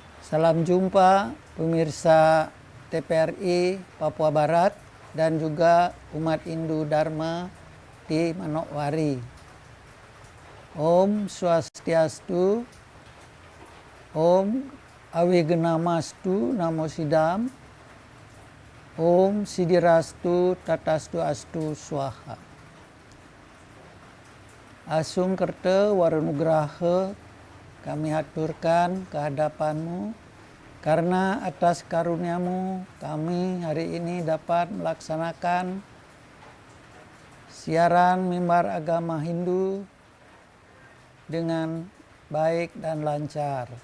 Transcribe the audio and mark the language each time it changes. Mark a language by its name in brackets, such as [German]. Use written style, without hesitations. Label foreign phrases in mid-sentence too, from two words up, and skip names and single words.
[Indonesian] Salam jumpa pemirsa TPRI Papua Barat dan juga umat Hindu Dharma di Manokwari. [Sanskrit] Om Swastiastu, Om Awigenamastu Namo Sidam, Om Sidirastu Tatastu Astu Swaha. [Balinese] Asung Kerta Warunugraha [Indonesian] kami haturkan kehadapanmu, karena atas karuniamu kami hari ini dapat melaksanakan siaran mimbar agama Hindu dengan baik dan lancar.